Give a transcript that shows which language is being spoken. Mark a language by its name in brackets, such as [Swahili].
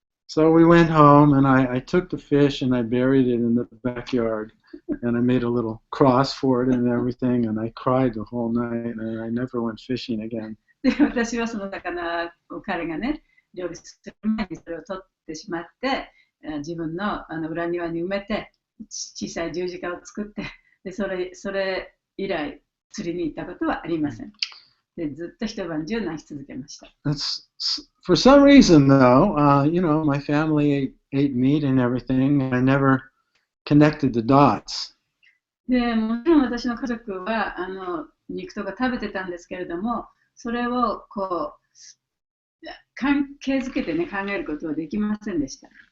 [English] So we went home and I took the fish and I buried it in the backyard and I made a little cross for it and everything and I cried the whole night and I never went fishing again. [Japanese] で、私はその魚を彼がね、料理する前にそれを取ってしまって、自分の裏庭に埋めて、小さい十字架を作って、で、それ以来釣りに行ったことはありません。で、ずっと一晩中泣き続けました。 [English] For some reason, though, my family ate meat and everything, and I never connected the dots. [Japanese] で、もちろん私の家族は肉とか食べてたんですけれども、それをこう関係づけてね、考えることはできませんでした。